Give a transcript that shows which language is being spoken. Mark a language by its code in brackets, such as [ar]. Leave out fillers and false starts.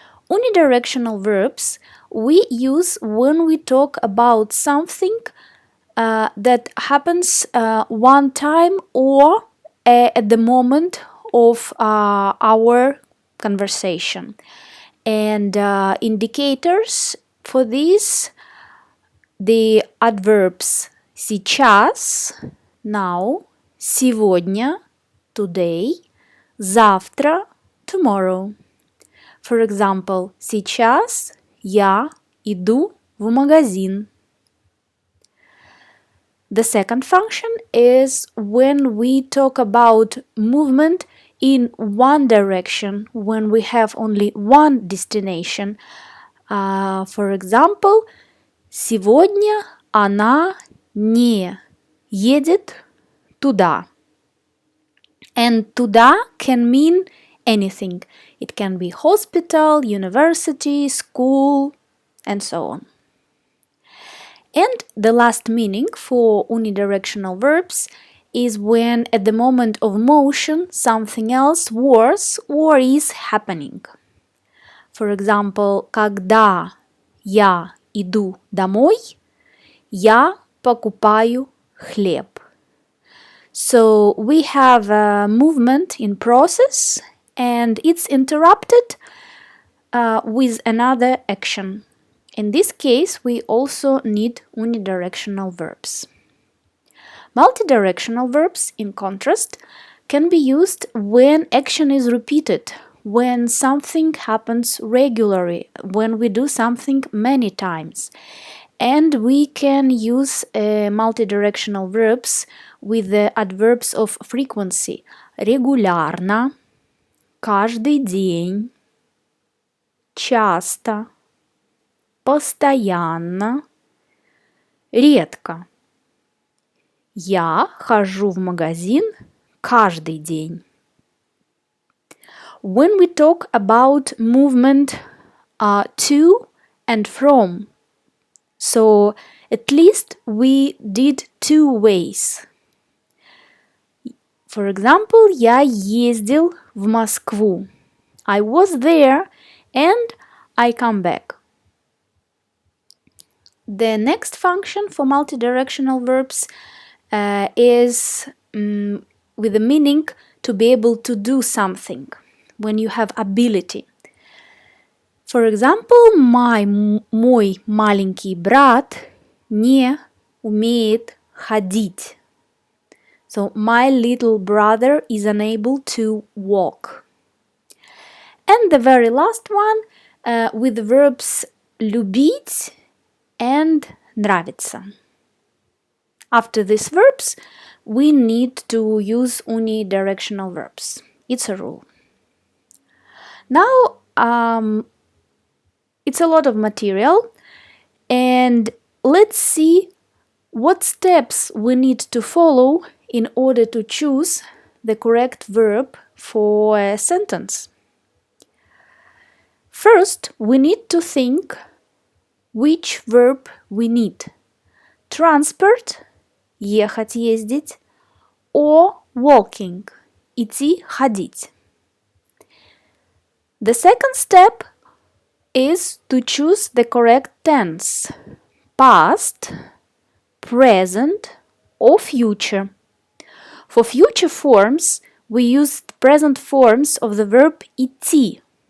[en] Unidirectional verbs we use when we talk about something that happens one time or at the moment of our conversation. And indicators for this, the adverbs сейчас, now, сегодня, today, завтра, tomorrow. For example, [ru] сейчас я иду в магазин. [en] The second function is when we talk about movement in one direction, when we have only one destination. For example, [ru] сегодня она не едет туда. [en] And туда can mean anything. It can be hospital, university, school, and so on. And the last meaning for unidirectional verbs is when at the moment of motion something else was or is happening. For example, [ru] когда я иду домой, я покупаю хлеб. [en] So we have a movement in process and it's interrupted with another action. In this case, we also need unidirectional verbs. Multidirectional verbs, in contrast, can be used when action is repeated, when something happens regularly, when we do something many times. And we can use multidirectional verbs with the adverbs of frequency. [ru] Регулярно, каждый день, часто, постоянно, редко. Я хожу в магазин каждый день. [en] When we talk about movement to and from, so at least we did two ways. For example, [ru] я ездил в Москву. [en] I was there and I come back. The next function for multidirectional verbs is with the meaning to be able to do something, when you have ability. For example, [ru] мой маленький брат не умеет ходить. [en] So, my little brother is unable to walk. And the very last one with the verbs любить and нравится. After these verbs, we need to use unidirectional verbs. It's a rule. Now, it's a lot of material, and let's see what steps we need to follow in order to choose the correct verb for a sentence. First, we need to think which verb we need. Transport, ехать, ездить, or walking, идти, ходить. The second step is to choose the correct tense, past, present, or future. For future forms, we use the present forms of the verb идти.